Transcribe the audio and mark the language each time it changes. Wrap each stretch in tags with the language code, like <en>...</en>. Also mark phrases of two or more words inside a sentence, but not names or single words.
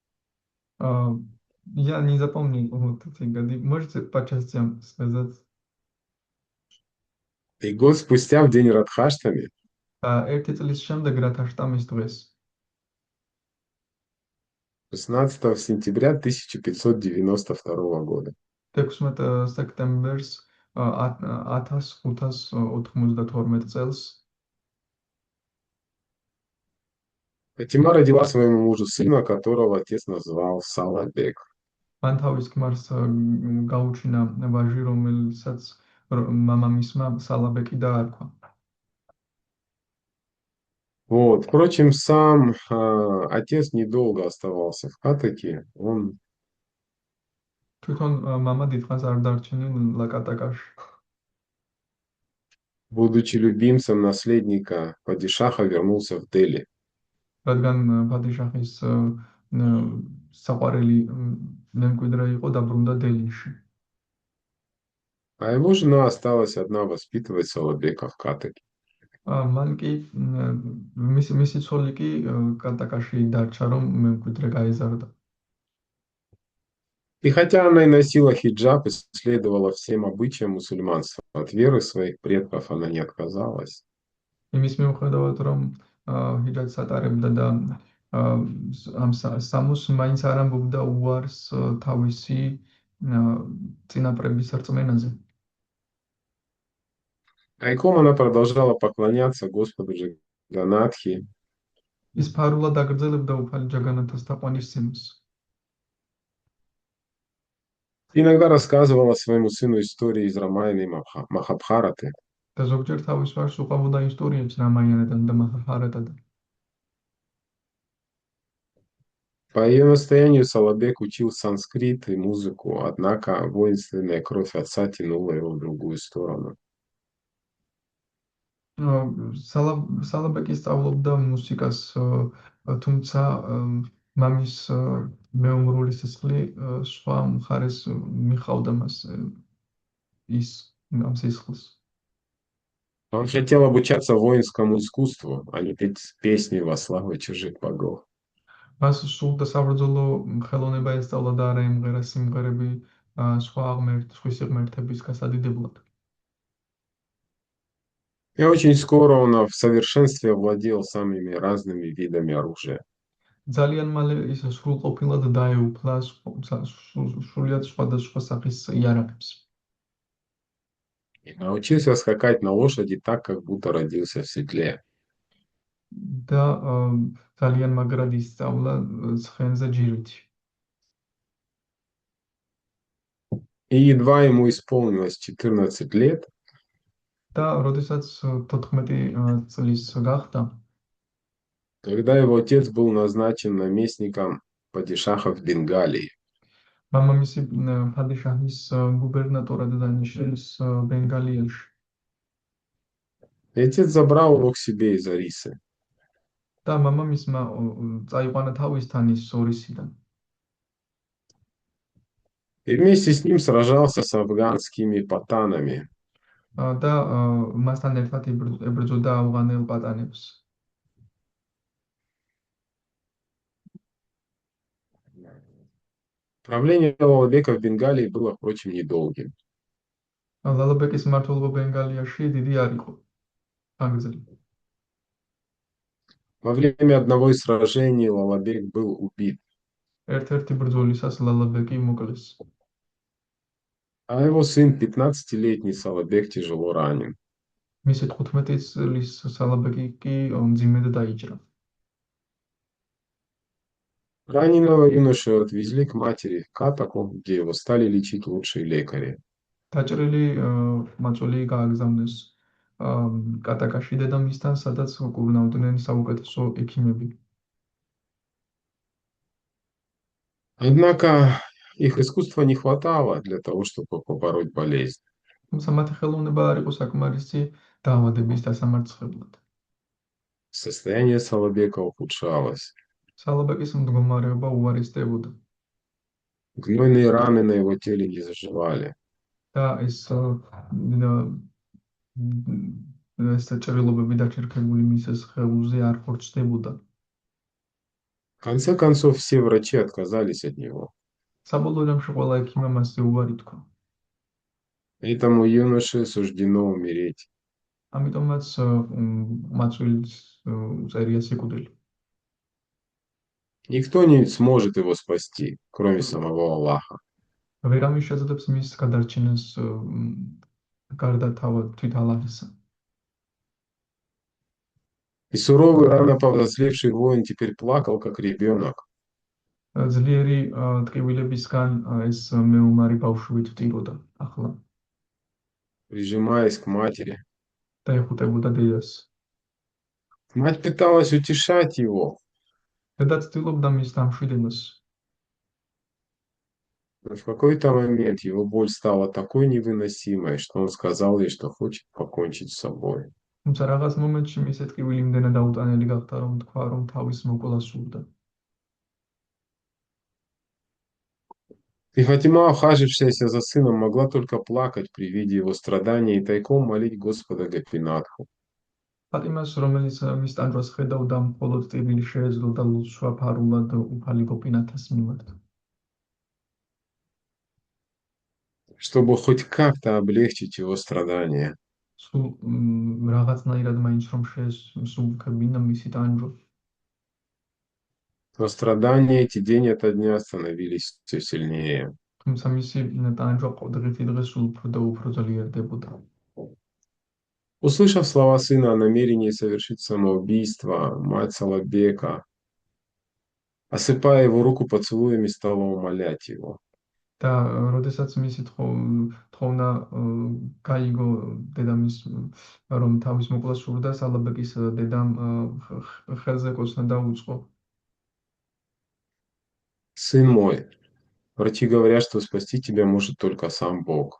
<ru>Я не запомнил вот эти годы. Можете по частям сказать? И год спустя, в день Радхаштами,</ru> <ka>ერთი წლის შემდეგ რათაშტამის დღეს</ka> <ru>16 сентября 1592 года.</ru> <ka>16 სექტემბერს 1592 წელს</ka> <ru>Фатима родила своему мужу сына, которого отец назвал Салабек.</ru> <ka>მან თავის ქმარს გაუჩინა ვაჟი, რომელსაც მამამისმა სალაბეკი დაარქვა.</ka> <ru>Вот. Впрочем, сам отец недолго оставался в Катаке. Он,</ru> <ka>თვითონ მამა დიდხანს არ დარჩენილ ლაკატაკაში.</ka> <ru>будучи любимцем наследника падишаха, вернулся в Дели.</ru> <ka>რადგან ფადიშაჰის საყვარელი მემკვიდრე იყო, დაბრუნდა დელიში.</ka> <ru>А его жена осталась одна воспитывать Салабека в Катаке.</ru> <ka>მან კი მისი ცოლი კი კატაკაში დარჩა, რომ მემკვიდრე გაეზარდა.</ka> <ru>И хотя она и носила хиджаб и следовала всем обычаям мусульманства, от веры своих предков она не отказалась.</ru> <ka>იმის მიუხედავად, რომ ჰიჯაბს ატარებდა და ამ სამოს მაინც არ ამბობდა უარს თავისი წინაპრების რწმენაზე.</ka> <ru>Тайком она продолжала поклоняться Господу Джаганатхи.</ru> <ka>ის ფარულად აგრძელებდა უფალი ჯაგანათას თაყვანისცემას.</ka> <ru>Иногда рассказывала своему сыну истории из Рамаяна и Махабхараты.</ru> <ka>და ზოგჯერ თავის ვარს უყვებოდა ისტორიებს რამაიანიდან და მაჰაბჰარატიდან.</ka> <ru>По ее настоянию Салабек учил санскрит и музыку, однако воинственная кровь отца тянула его в другую сторону.</ru> <ka>სალაბეკი სწავლობდა მუსიკას, თუმცა მამის მეომრული სისხლი სხვა მხარეს მიხავდა მას ის ამ სისხლს.</ka> <ru>Он хотел обучаться воинскому искусству, а не петь песни во славу чужих богов.</ru> <ka>მას სურდა საბრძოლო ხელოვნება ესწავლა და არა ემღერა სიმღერები სხვისი ღმერთების გასადიდებლად.</ka> <ru>И очень скоро он в совершенстве овладел самыми разными видами оружия.</ru> <ka>ძალიან მალე ის სრულყოფილად დაეუფლა სრულიად სხვადასხვა სახის იარაღებს</ka> <ru>И научился скакать на лошади так, как будто родился в седле.</ru> <ka>და ძალიან მაგრად ისწავლა ცხენზე ჯირითი.</ka> <ru>И едва ему исполнилось 14 лет,</ru> <ka>და როდესაც 14 წლის გახდა,</ka> <ru>когда его отец был назначен наместником падишаха в Бенгалии.</ru> <ka>მამამისი ფადიშაჰის გუბერნატორად დანიშნეს ბენგალიაში</ka> <ru>И отец забрал его к себе из Арисы.</ru> <ka>და მამამისმა წაიყვანა თავისთან ის სორისიდან</ka> <ru>И вместе с ним сражался с афганскими патанами.</ru> <ka>და მასთან ერთად ებრძოდა ავღანელ პატანებს.</ka> <ru>Правление Аллабека в Бенгалии было, впрочем, недолгим.</ru> <ka>ლალაბეკის მმართველობა ბენგალიაში დიდი არ იყო, ხანგრძლივი.</ka> <ru>Во время одного из сражений Лалабек был убит,</ru> <ka>ერთ-ერთი ბრძოლისას ლალაბეკი მოკლეს.</ka> <ru>а его сын, 15-летний Салабек, тяжело ранен.</ru> <ka>მისი 15 წლის სალაბეკი კი მძიმედ დაიჭრა.</ka> <ru>Раненого юношу отвезли к матери в Катаку, где его стали лечить лучшие лекари.</ru> <ka>დაჭრილი მაწველი გააგზავნეს კატაკაში დედამისთან, სადაც კურნავდნენ საუკეთესო ექიმები.</ka> <ru>Однако их искусства не хватало для того, чтобы побороть болезнь.</ru> <ka>თუმცა მათი ხელოვნება არ იყო საკმარისი დაავადების დასამარცხებლად.</ka> <ru>Состояние Салабека ухудшалось.</ru> <ka>სალაბეკის მდგომარეობა უარესდებოდა</ka> <ru>Гнойные раны на его теле не заживали.</ru> <ka>და ეს ჭრილობები დაჩერქებული მის სხეულზე არ ხორცდებოდა.</ka> <ru>В конце концов, все врачи отказались от него.</ru> <ka>საბოლოო ჯამში ყველა ექიმმა მასზე უარი თქვა.</ka> <ru>Этому юноше суждено умереть.</ru> <ka>ამიტომაც მაწვილის წერია სიკვდილი.</ka> <ru>Никто не сможет его спасти, кроме самого Аллаха.</ru> <ka>ვერავინ შეძლებს მის გადარჩენას გარდა თვით ალაჰისა.</ka> <ru>И суровый, рано повзрослевший воин теперь плакал, как ребенок.</ru> <ka>ძლიერი ტკივილებისგან ეს მეომარი ბავშვი ვტიროდა ახლა</ka> <ru>Прижимаясь к матери.</ru> <ka>და ეხუტებოდა დედას.</ka> <ru>Мать пыталась утешать его,</ru> <ka>დედა ცდილობდა მის დამშვიდებას,</ka> <ru>но в какой-то момент его боль стала такой невыносимой, что он сказал ей, что хочет покончить с собой.</ru> <ka>თუმცა რაღაც მომენტში მისი ტკივილი იმდენად აუტანელი გახდა, რომ თქვა, რომ თავის მოკვლას სურდა.</ka> <ru>И Фатима, ухажившаяся за сыном, могла только плакать при виде его страданий и тайком молить Господа Гапинатху.</ru> <ka>ფატიმას, რომელიც მის ტანჯვას ხედავდა, მხოლოდ ტკივილი შეეძლო და ლოცვა ფარულად უფალი გოპინათას მიმართ.</ka> <ru>Чтобы хоть как-то облегчить его страдания.</ru> <ka>სულ რაღაცნაირად მაინც რომ შეესრულებინა მისი ტანჯვა.</ka> <ru>Но страдания эти день ото дня становились все сильнее.</ru> <ka>თუმცა მისი ტანჯვა დღითი დღე სულ უფრო და უფრო ძლიერდებოდა.</ka> <ru>Услышав слова сына о намерении совершить самоубийство, мать Салабека, осыпая его руку поцелуями, стала умолять его.</ru> <ka>და როდესაც მისი თხოვნა გაიგო დედამის რომ თავის მოკვლას სურდა, სალაბეკის დედამ ხელზე კოცნა დაუწყო.</ka> <ru>Сын мой, врачи говорят, что спасти тебя может только сам Бог.</ru>